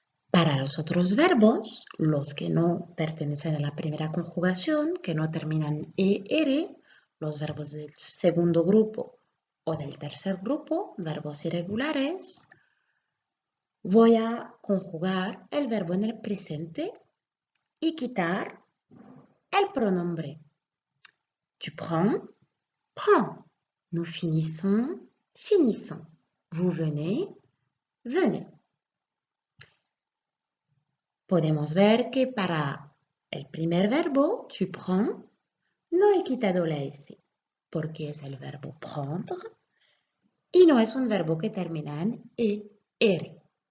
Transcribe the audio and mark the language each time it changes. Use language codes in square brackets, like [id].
[es] Para los otros verbos, los que no pertenecen a la primera conjugación, que no terminan en ER, los verbos del segundo grupo o del tercer grupo, verbos irregulares, voy a conjugar el verbo en el presente y quitar el pronombre. [fr] Tu prends, prends. Nous finissons, finissons. Vous venez, venez. [es] Podemos ver que para el primer verbo, [fr] tu prends, [es] no he quitado la S, porque es el verbo prendre y no es un verbo que termina en ER.